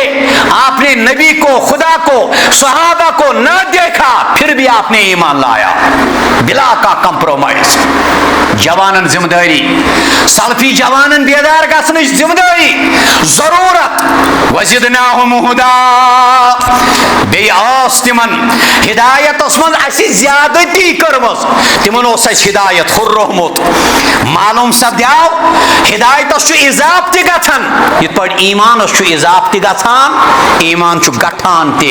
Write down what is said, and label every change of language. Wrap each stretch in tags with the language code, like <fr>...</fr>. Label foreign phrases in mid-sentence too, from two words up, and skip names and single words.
<ur>آپ نے نبی کو, خدا کو, صحابہ کو نہ دیکھا, پھر بھی آپ نے ایمان لایا بلا کا کمپرومائز.</ur> <ks>جوانن ذمہ داری, سلفی جوانن بیدار گژھنٕچ ذمہ داری ضرورت.</ks> <ar>وزدناہم ہدا.</ar> <ks>بیٚیہِ ٲس تِمن ہدایتس منٛز اَسہِ زیادتی کٔرمٕژ, تِمن اوس اَسہِ ہدایت ہُررومُت. معلوم سپدیو ہدایتس چھُ اضافہٕ تہِ گژھان یِتھ پٲٹھۍ ایمانس چھُ اضافہٕ تہِ گژھان, ایمان چھُ گٹھان تہِ.</ks>